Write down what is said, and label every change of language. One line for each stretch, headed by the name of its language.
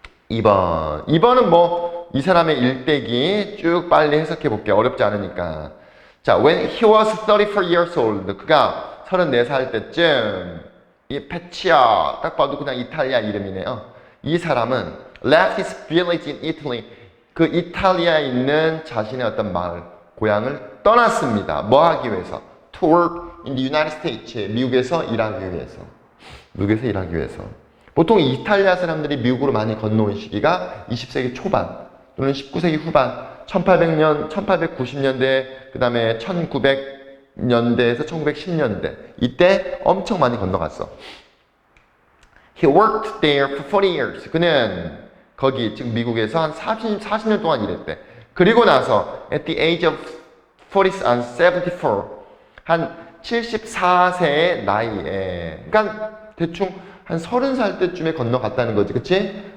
Korean: 2번은 뭐 이 사람의 일대기 쭉 빨리 해석해 볼게요. 어렵지 않으니까. 자,
English: when he was 34 years old.
Korean: 그가 34살 때쯤 이 페치아 딱 봐도 그냥 이탈리아 이름이네요. 이 사람은
English: left his village in Italy.
Korean: 그 이탈리아에 있는 자신의 어떤 마을, 고향을 떠났습니다. 뭐 하기 위해서?
English: To work in the United States.
Korean: 미국에서 일하기 위해서. 미국에서 일하기 위해서. 보통 이탈리아 사람들이 미국으로 많이 건너온 시기가 20세기 초반 또는 19세기 후반 1800년, 1890년대, 그 다음에 1900년대에서 1910년대 이때 엄청 많이 건너갔어.
English: He worked there for 40 years.
Korean: 그는 거기 지금 미국에서 한 40년 동안 일했대. 그리고 나서
English: at the age of 74,
Korean: 한 74세의 나이에 그러니까 대충 한 30살 때쯤에 건너갔다는 거지, 그치?